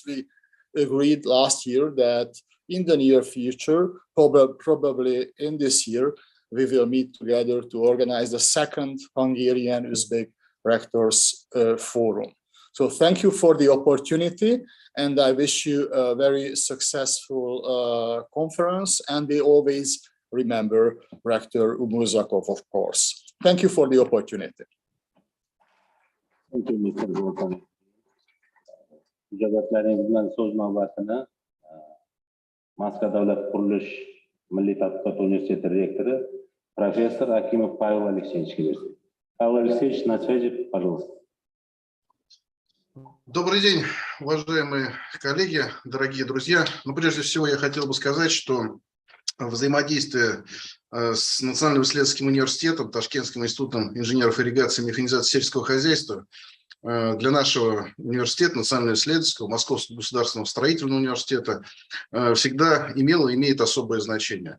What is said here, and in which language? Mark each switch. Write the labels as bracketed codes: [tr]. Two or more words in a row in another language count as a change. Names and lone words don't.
[en] We agreed last year that in the near future, probably in this year, we will meet together to organize the second Hungarian Uzbek Rectors Forum. So thank you for the opportunity, and I wish you a very successful conference, and we always remember Rector Umurzakov, of course. Thank you for the opportunity. Thank you, Mr. Volkan. [uz] Ijozatlaringiz bilan so'z navbatini Moskva davlat qurilish milliy tadqiqot universiteti rektori professor Akimov Павел Алексеевичga bersin. [ru] Павел Алексеевич, на связи, пожалуйста. Добрый день, уважаемые коллеги, дорогие друзья. Ну, прежде всего, я хотел бы сказать, что взаимодействие с Национальным исследовательским университетом, Ташкентским институтом инженеров ирригации и механизации сельского хозяйства для нашего университета, Национального исследовательского, Московского государственного строительного университета всегда имело и имеет особое значение.